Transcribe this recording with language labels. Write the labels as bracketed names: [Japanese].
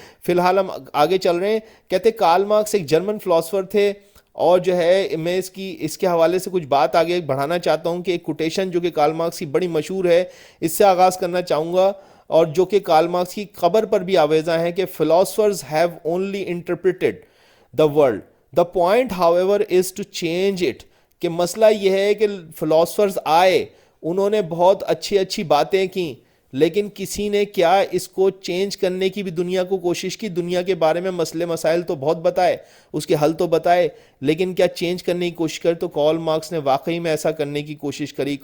[Urdu] فی الحال ہم آگے چل رہے ہیں. کہتے کارل مارکس ایک جرمن فلاسفر تھے، اور جو ہے میں اس کے حوالے سے کچھ بات آگے بڑھانا چاہتا ہوں کہ ایک کوٹیشن جو کہ کارل مارکس کی بڑی مشہور ہے، اس سے آغاز کرنا چاہوں گا، اور جو کہ کارل مارکس کی قبر پر بھی آویزاں ہیں کہ [English] philosophers have only interpreted the world. The point however is to change it. [Urdu] کہ مسئلہ یہ ہے کہ فلاسفرز آئے، انہوں نے بہت اچھی باتیں کی، لیکن کسی نے کیا اس کو چینج کرنے کی بھی دنیا کو کوشش کی؟ دنیا کے بارے میں مسئلے مسائل تو بہت بتائے، اس کے حل تو بتائے، لیکن کیا چینج کرنے کی کوشش کر؟ تو کارل مارکس نے واقعی میں ایسا کرنے کی کوشش کری.